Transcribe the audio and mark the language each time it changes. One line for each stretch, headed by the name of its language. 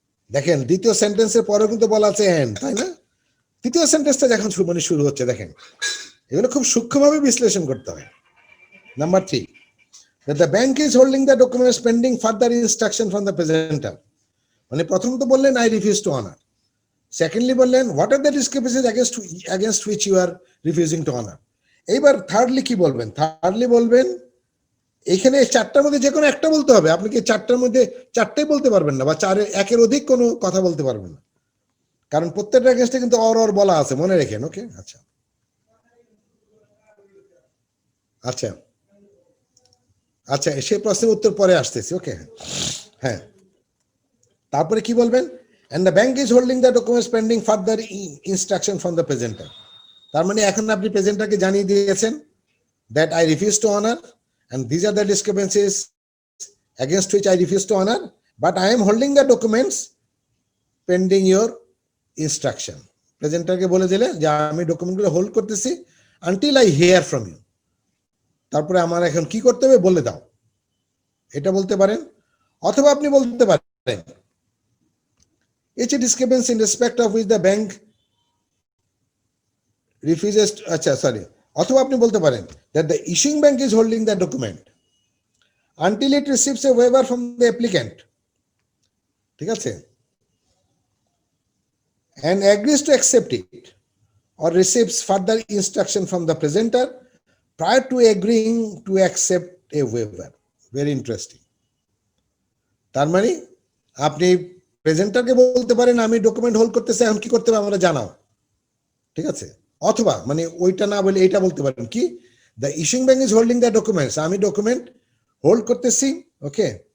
Bangla: দেখেন দ্বিতীয় সেন্টেন্সের পরেও কিন্তু বলা আছে এন্ড, তাই না? তৃতীয় সেন্টেন্সটা যখন শুরু হচ্ছে, দেখেন এগুলো খুব সূক্ষ্মভাবে বিশ্লেষণ করতে হয়।
English: Number 3, that the bank is holding the documents pending further instruction from the presenter.
Bangla: মানে প্রথম তো বললেন
English: I refuse to honor. Secondly বললেন what are the discrepancies against which you are refusing to honor.
Bangla: এইবার থার্ডলি কি বলবেন? Thirdly বলবেন এখানে 4টার মধ্যে যে কোনো একটা বলতে হবে। আপনি কি 4টার মধ্যে 4টাই বলতে পারবেন না, বা 1-এর অধিক কোনো কথা বলতে পারবেন না, কারণ প্রত্যেকটা এগেইনস্টে কিন্তু অর বলা আছে, মনে রাখেন, ওকে। আচ্ছা সেই প্রশ্নের উত্তর পরে আসতেছি, ওকে। হ্যাঁ, তারপরে কি বলবেন?
English: and the bank is holding the documents pending further instruction from the presenter.
Bangla: তার মানে এখন আপনি প্রেজেন্টারকে জানিয়ে দিয়েছেন
English: that I refuse to honor and these are the discrepancies against which I refuse to honor, but I am holding the documents pending your instruction.
Bangla: প্রেজেন্টারকে বলে দিলে যে আমি ডকুমেন্টগুলো হোল্ড করতেছি
English: until I hear from you.
Bangla: তারপরে আমার এখন কি করতে হবে বলে দাও, এটা বলতে পারেন। অথবা আপনি বলতে পারেন
English: each discrepancy in respect of which the bank refuses
Bangla: আচ্ছা সরি অথবা আপনি বলতে পারেন
English: that the issuing bank is holding the document until it receives a waiver from the applicant,
Bangla: ঠিক আছে,
English: and agrees to accept it or receives further instruction from the presenter prior to agreeing to accept a waiver. Very interesting.
Bangla: তার মানে আপনি প্রেজেন্টারকে বলতে পারেন আমি document hold করতে চাই, এখন কি করতে হবে আমরা জানাও, ঠিক আছে, অথবা মানে ওইটা না বলে এটা বলতে পারেন কি
English: the issuing bank is holding the documents,
Bangla: আমি ডকুমেন্ট হোল্ড করতেছি, ওকে,